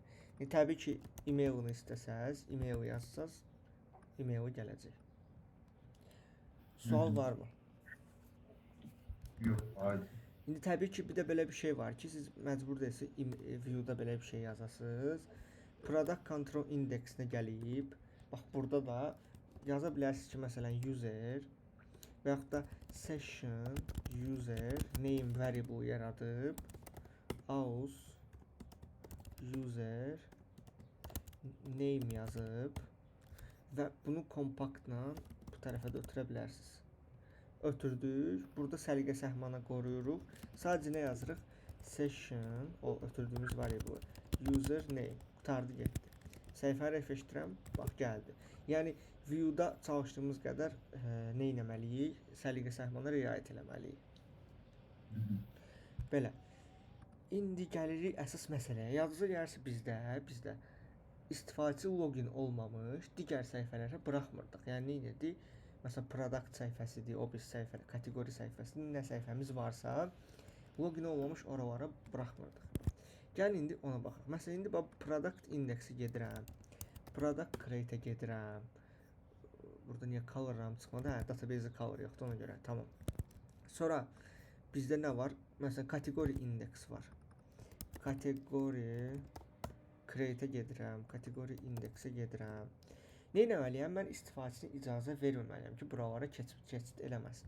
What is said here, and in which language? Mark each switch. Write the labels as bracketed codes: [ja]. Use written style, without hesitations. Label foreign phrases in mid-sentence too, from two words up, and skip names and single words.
[az] Təbii ki, e-mailini istəsəz, e-mail yazsaz, e-maili gələcək. Sual varmı? Yox, aydın. İndi təbii ki, bir də belə bir şey var ki, siz məcbur deyilsiniz view-da belə bir şey yazasınız. [en] Product control index-nə [az] gəlib, bax burada da yaza bilərsiniz ki, məsələn user və yaxud da [en] session user name variable [az] yaradıb [en] aus user name [az] yazıb və bunu kompaktla bu tərəfə də ötürə bilərsiniz. Ötürdük. Burada səliqə səhmanı qoruyuruq. Sadəcə nə yazırıq? Session, o ötürdüyümüz variable, [en] user name. [az] Qutardı getdi. Səhifəni refresh edirəm, bax gəldi. Yəni view-da çalışdığımız qədər nə etməliyik? Səliqə səhmanına riayət etməliyik. Belə. İndi gəlirik əsas məsələyə. Yadınıza gəlirsə bizdə istifadəçi login olmamış digər səhifələrə buraxmırdıq. Yəni nə edirdik? Məsələn, product səhifəsidir, o bir səhifə, kateqori səhifəsidir, nə səhifəmiz varsa, login olmamış oralara buraxmırdıq. Gəlin indi ona baxaq. Məsələn, indi [en] product index-i [az] gedirəm, [en] product create-ə [az] gedirəm. Burada niyə color-ram çıxmadı? Hə, database-i color yoxdur, ona görə, tamam. Sonra bizdə nə var? Məsələn, kateqori index var. Kateqori create-ə gedirəm, kateqori index-ə gedirəm. Nə etməliyəm? Mən istifadəçiyə icazə verməməliyəm ki, buralara keçid eləməsin.